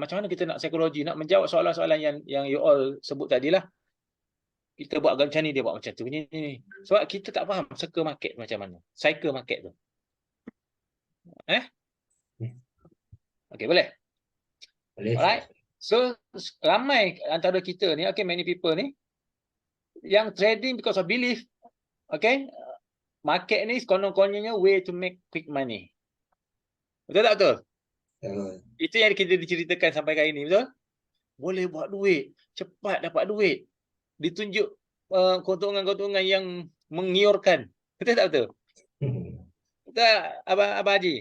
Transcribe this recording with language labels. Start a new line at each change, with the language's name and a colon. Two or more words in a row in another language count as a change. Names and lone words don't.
Malay: Macam mana kita nak psikologi? Nak menjawab soalan-soalan yang
English: you all
Malay: sebut tadilah. Kita buat macam ni, dia buat macam tu. Ni. Sebab kita tak faham
English: circle market
Malay: macam mana.
English: Cycle market
Malay: tu. Okey, boleh. Boleh. Alright. So ramai antara kita ni,
English: okay, many people
Malay: ni yang
English: trading because of belief.
Malay: Okay, market ni konon-kononnya
English: way to make quick money.
Malay: Betul tak betul? Itu yang kita diceritakan sampai kali ni, betul? Boleh buat duit, cepat dapat duit. Ditunjuk keuntungan-keuntungan yang menggiurkan. Betul tak betul? Betul Abang Haji?